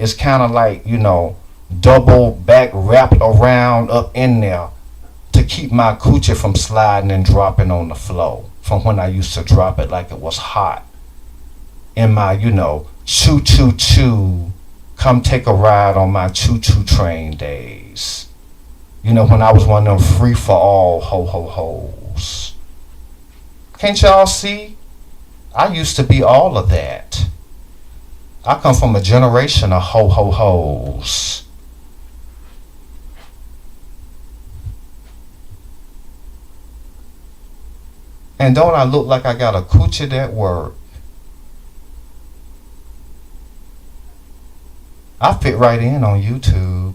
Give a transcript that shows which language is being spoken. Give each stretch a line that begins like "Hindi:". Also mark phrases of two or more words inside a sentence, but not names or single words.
English: It's kind of like double back wrapped around up in there to keep my coochie from sliding and dropping on the floor. From when I used to drop it like it was hot. In my choo choo choo, come take a ride on my choo choo train days. When I was one of them free for all ho ho ho's. Can't y'all see? I used to be all of that. I come from a generation of ho ho ho's. And don't I look like I got a coochie that work? I fit right in on YouTube.